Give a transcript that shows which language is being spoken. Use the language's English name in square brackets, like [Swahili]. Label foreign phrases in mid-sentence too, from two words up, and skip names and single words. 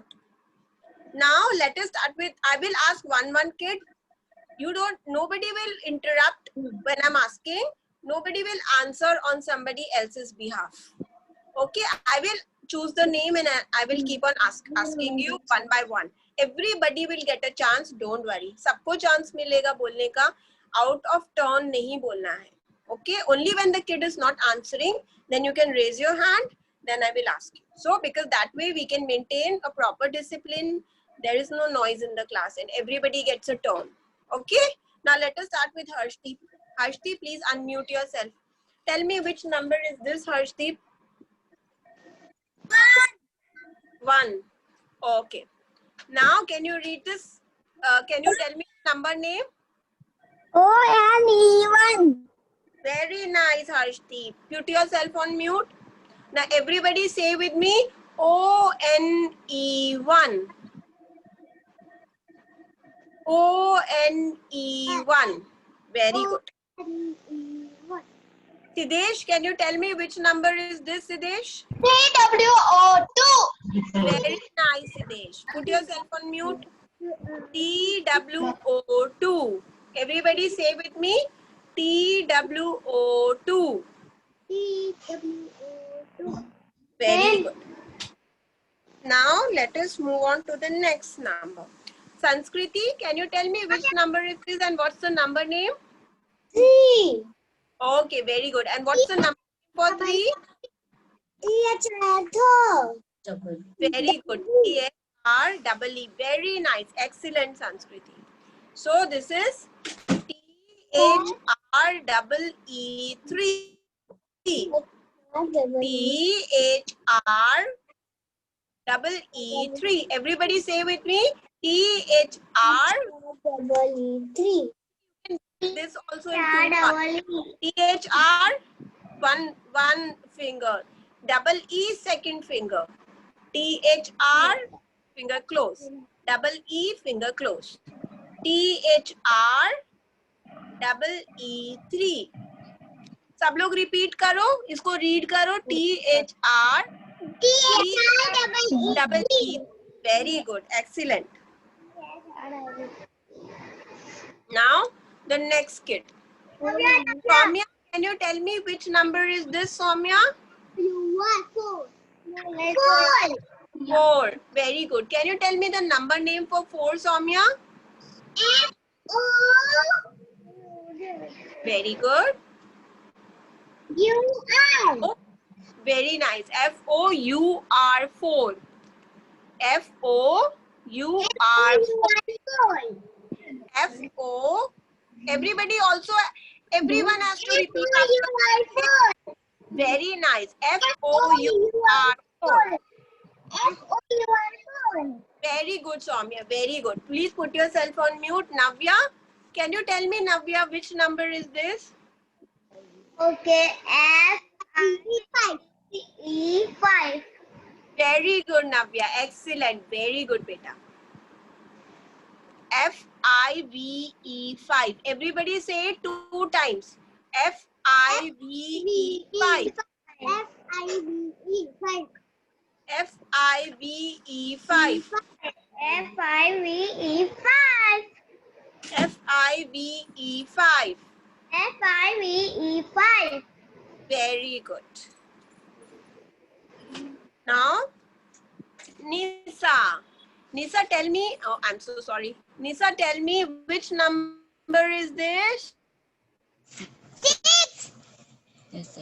[English] Now let us start with, I will ask one kid. Nobody will interrupt when I'm asking. Nobody will answer on somebody else's behalf. Okay, I will choose the name and I will keep on asking you one by one. Everybody will get a chance, don't worry. [Hindi] सबको chance मिलेगा बोलने का. [English] Out of turn [Hindi] नहीं बोलना है. [English] Okay, only when the kid is not answering, then you can raise your hand, then I will ask you. So because that way we can maintain a proper discipline, there is no noise in the class and everybody gets a turn. Okay, now let us start with Harshdeep. Harshdeep, please unmute yourself. Tell me which number is this, Harshdeep? 1. Okay. Now, can you read this? Can you tell me the number name? O-N-E-1. Very nice, Harshdeep. Put yourself on mute. Now, everybody say with me, O-N-E-1. O-N-E-1. Very good. N-E-1. Siddesh, can you tell me which number is this, Siddesh? TWO2. Very nice, Siddesh. Put yourself on mute. TWO2. Everybody say with me, TWO2. T-W-O-2. Very good. Now let us move on to the next number. Sanskriti, can you tell me which number is this and what's the number name? 3. Okay, very good. And what's the number for 3? T-H-R-T. Very good. T-H-R-E-E. Very nice. Excellent, Sanskriti. So this is T-H-R-E-E-3. T-H-R-E-E-3. Everybody say with me. T-H-R. E-3. This also in 2 parts. T-H-R. One finger. Double E, second finger. T-H-R, finger close. Double E, finger close. T-H-R, double E-3. [Hindi] सब लोग रिपीट करो, इसको रीड करो. [English] T-H-R, double E. Very good, excellent. Now the next kid. Soumya, can you tell me which number is this, Soumya? 4. 4. Very good. Can you tell me the number name for 4, Soumya? Very good. U-R. Oh, very nice. F-O-U-R 4. F-O-U-R 4. F-O. Everybody also, everyone has to repeat after. Very nice. F-O-U-R 4. F-O-U-R. Very good, Soumya. Very good. Please put yourself on mute. Navya, can you tell me, Navya, which number is this? Okay, F-I-E-5. E5. Very good, Navya. Excellent. Very good, beta. F-I-V-E-5. Everybody say it 2 times. F-I-V-E-5. F-I-V-E5. F-I-V-E-5. F-I-V-E5. F-I-V-E-5. F-I-V-E5. Very good. Now, Nisa. Nisa, tell me. Oh, I'm so sorry. Nisa, tell me which number is this? 6. Yes,